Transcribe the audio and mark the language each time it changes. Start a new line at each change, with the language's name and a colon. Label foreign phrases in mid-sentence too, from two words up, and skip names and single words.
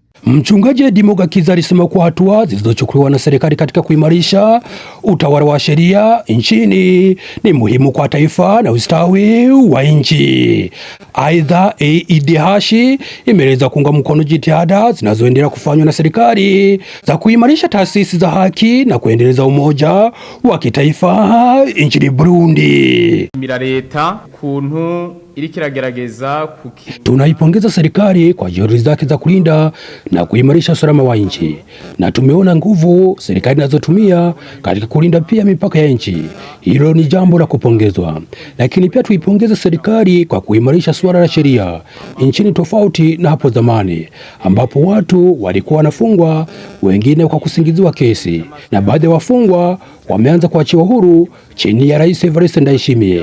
Swahili: Mchungaji Dimogakiza alisema kuwa hatua zilizochukuliwa na serikali katika kuimarisha utawala wa sheria nchini ni muhimu kwa taifa na ustawi wa nchi. Aidha, AIDH imeeleza kuunga mkono jitihada zinazoendelea kufanywa na serikali za kuimarisha taasisi za haki na kuendeleza umoja wa kitaifa nchini Burundi. Leta kuntu ilikigerageza tunaipongeza serikali kwa juhudi zake za kulinda na kuimarisha usalama wa nchi, na tumeona nguvu serikali inazotumia katika kulinda pia mipaka ya nchi. Hilo ni jambo la kupongezwa, lakini pia tuipongeze serikali kwa kuimarisha suala la sheria nchini, tofauti na hapo zamani ambapo watu walikuwa wanafungwa, wengine kwa kusingiziwa kesi, na baadhi ya wafungwa wameanza kuachiwa huru chini ya Rais Evariste Ndayishimiye.